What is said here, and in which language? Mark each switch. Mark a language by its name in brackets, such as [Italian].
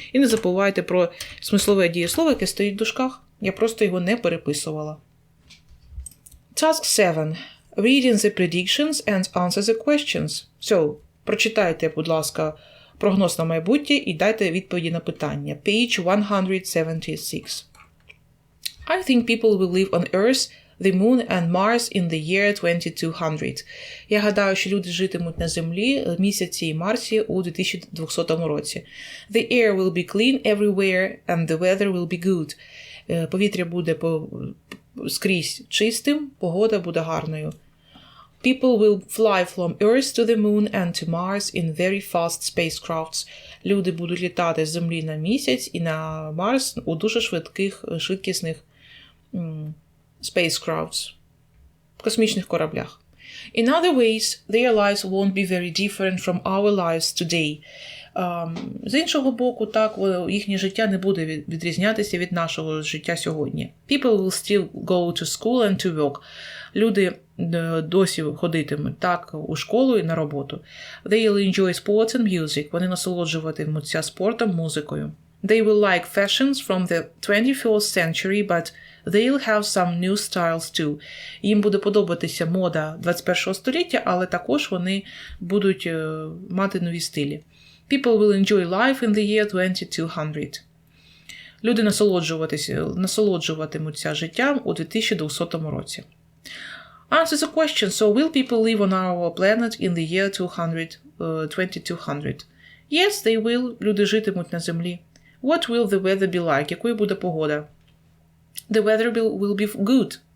[Ukrainian] І не забувайте про смислове дієслово, яке стоїть в дужках. Я просто його не переписувала. [English] Task 7. Reading the predictions and answer the questions. [Ukrainian] So, прочитайте, будь ласка, прогноз на майбутнє і дайте відповіді на питання. [English] Page 176. I think people will live on Earth, the Moon and Mars in the year 2200. [Ukrainian] Я гадаю, що люди житимуть на Землі, Місяці і Марсі у 2200 році. [English] The air will be clean everywhere and the weather will be good. [Ukrainian] Повітря буде скрізь чистим, погода буде гарною. [English] People will fly from Earth to the Moon and to Mars in very fast spacecrafts. [Ukrainian] Люди будуть літати з Землі на Місяць і на Марс у дуже швидкісних spacecrafts, космічних кораблях. [English] In other ways, their lives won't be very different from our lives today. [Ukrainian] З іншого боку, так, їхнє життя не буде відрізнятися від нашого життя сьогодні. [English] People will still go to school and to work. [Ukrainian] Люди досі ходитимуть так у школу і на роботу. [English] They will enjoy sports and music. [Ukrainian] Вони насолоджуватимуться спортом, музикою. [English] They will like fashions from the 21st century, but they'll have some new styles too. [Ukrainian] Їм буде подобатися мода 21-го століття, але також вони будуть мати нові стилі. [English] People will enjoy life in the year 2200. [Ukrainian] Люди насолоджуватимуться життям у 2200 році. [English] Answer the question. So will people live on our planet in the year 2200? Yes, they will. [Ukrainian] Люди житимуть на землі. [English] What will the weather be like? [Ukrainian] Якою буде погода? [English] The weather will be good.